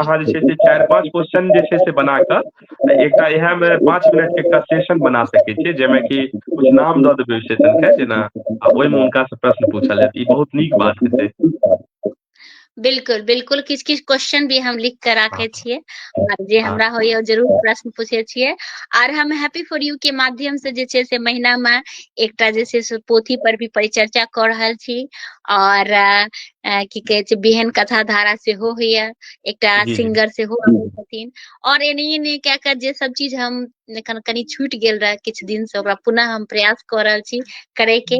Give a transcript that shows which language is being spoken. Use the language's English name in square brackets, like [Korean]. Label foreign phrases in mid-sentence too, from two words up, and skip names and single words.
[Maithili] अहाँ जे छै से 4-5 क्वेश्चन जे छै से बना कऽ एकटा इएह में 5 मिनट के एकटा सेशन बना सकै छियै, जाहिमे कि कुछ नाम दऽ देबै सेशन के जेना, आ ओहिमे हुनका से प्रश्न पूछल जायत। ई बहुत नीक बात हेतै। बिल्कुल बिल्कुल। किछ किछ क्वेश्चन भी हम लिख के हाँ राखे छियै, और जे हाँ हमरा होइया जरूर प्रश्न पूछे छियै। और हम हैप्पी फॉर यू के माध्यम से जे छै से महीना में एकटा जे छै से पोथी पर भी परिचर्चा कऽ रहल छी। और की कहे छै बिहन कथा धारा सेहो होइया, एकटा जी जी सिंगर सेहो आबै छथिन। और एनाहिए ने कए कऽ जे सब चीज हम कनी छूटि गेल रहे किछु दिन से, ओकरा पुनः हम प्रयास कऽ रहल छी करे के।